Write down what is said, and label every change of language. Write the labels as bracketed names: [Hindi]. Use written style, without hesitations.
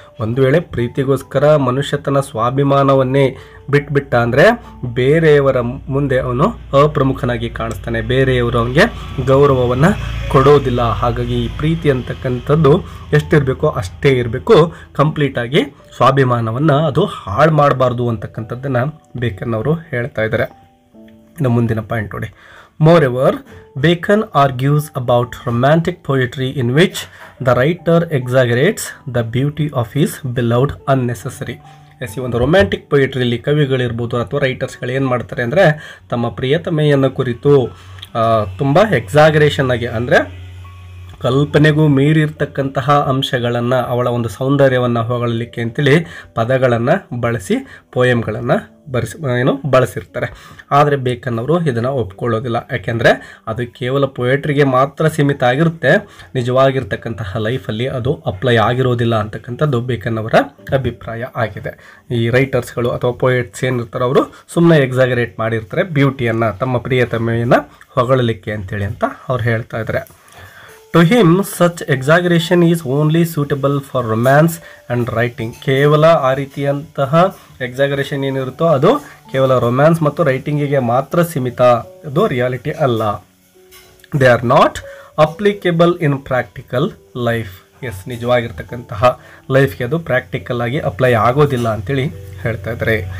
[Kannada] ಒಂದು ವೇಳೆ ಪ್ರೀತಿಗೋಸ್ಕರ ಮನುಷ್ಯ ತನ್ನ ಸ್ವಾಭಿಮಾನವನ್ನೇ ಬಿಟ್ಬಿಟ್ಟ ಅಂದರೆ ಬೇರೆಯವರ ಮುಂದೆ ಅವನು ಅಪ್ರಮುಖನಾಗಿ ಕಾಣಿಸ್ತಾನೆ, ಬೇರೆಯವರು ಅವನಿಗೆ ಗೌರವವನ್ನು ಕೊಡೋದಿಲ್ಲ. ಹಾಗಾಗಿ ಈ ಪ್ರೀತಿ ಅಂತಕ್ಕಂಥದ್ದು ಎಷ್ಟಿರಬೇಕೋ ಅಷ್ಟೇ ಇರಬೇಕು, ಕಂಪ್ಲೀಟಾಗಿ ಸ್ವಾಭಿಮಾನವನ್ನು ಅದು ಹಾಳು ಮಾಡಬಾರ್ದು ಅಂತಕ್ಕಂಥದ್ದನ್ನು ಬೇಕನ್ ಅವರು ಹೇಳ್ತಾ ಇದ್ದಾರೆ. ಇನ್ನು ಮುಂದಿನ ಪಾಯಿಂಟ್ ನೋಡಿ. [English] Moreover, Bacon argues about romantic poetry in which the writer exaggerates the beauty of his beloved unnecessary. [Kannada] ಈ ಒಂದು ರೊಮ್ಯಾಂಟಿಕ್ ಪೊಯಿಟ್ರಿಯಲ್ಲಿ ಕವಿಗಳಿರ್ಬೋದು ಅಥವಾ ರೈಟರ್ಸ್ಗಳು ಏನು ಮಾಡ್ತಾರೆ ಅಂದರೆ ತಮ್ಮ ಪ್ರಿಯತಮೆಯನ್ನು ಕುರಿತು ತುಂಬ ಎಕ್ಸಾಗರೇಷನ್ ಆಗಿ, ಅಂದರೆ ಕಲ್ಪನೆಗೂ ಮೀರಿರ್ತಕ್ಕಂತಹ ಅಂಶಗಳನ್ನು, ಅವಳ ಒಂದು ಸೌಂದರ್ಯವನ್ನು ಹೊಗಳಲಿಕ್ಕೆ ಅಂತೇಳಿ ಪದಗಳನ್ನು ಬಳಸಿ ಪೋಯಮ್ಗಳನ್ನು ಬಳಸಿರ್ತಾರೆ. ಆದರೆ ಬೇಕನ್ ಅವರು ಇದನ್ನು ಒಪ್ಕೊಳ್ಳೋದಿಲ್ಲ. ಯಾಕೆಂದರೆ ಅದು ಕೇವಲ ಪೊಯೆಟ್ರಿಗೆ ಮಾತ್ರ ಸೀಮಿತ ಆಗಿರುತ್ತೆ, ನಿಜವಾಗಿರ್ತಕ್ಕಂತಹ ಲೈಫಲ್ಲಿ ಅದು ಅಪ್ಲೈ ಆಗಿರೋದಿಲ್ಲ ಅಂತಕ್ಕಂಥದ್ದು ಬೇಕನ್ ಅವರ ಅಭಿಪ್ರಾಯ ಆಗಿದೆ. ಈ ರೈಟರ್ಸ್ಗಳು ಅಥವಾ ಪೊಯೆಟ್ಸ್ ಏನಿರ್ತಾರೆ ಅವರು ಸುಮ್ಮನೆ ಎಕ್ಸಾಗರೇಟ್ ಮಾಡಿರ್ತಾರೆ ಬ್ಯೂಟಿಯನ್ನು, ತಮ್ಮ ಪ್ರಿಯತಮೆಯನ್ನು ಹೊಗಳಲಿಕ್ಕೆ ಅಂತೇಳಿ ಅಂತ ಅವ್ರು ಹೇಳ್ತಾ ಇದ್ದಾರೆ. [English] To him, such exaggeration is only suitable for romance and writing. [Kannada] ಕೇವಲ ಆ ರೀತಿಯಂತಹ ಎಕ್ಸಾಗರೇಷನ್ ಏನಿರುತ್ತೋ ಅದು ಕೇವಲ ರೊಮ್ಯಾನ್ಸ್ ಮತ್ತು ರೈಟಿಂಗಿಗೆ ಮಾತ್ರ ಸೀಮಿತ, ಅದು ರಿಯಾಲಿಟಿ ಅಲ್ಲ. [English] They are not applicable in practical life. [Kannada] S, ನಿಜವಾಗಿರ್ತಕ್ಕಂತಹ ಲೈಫ್ಗೆ ಅದು ಪ್ರಾಕ್ಟಿಕಲ್ ಆಗಿ ಅಪ್ಲೈ ಆಗೋದಿಲ್ಲ ಅಂತೇಳಿ ಹೇಳ್ತಾ ಇದ್ದಾರೆ.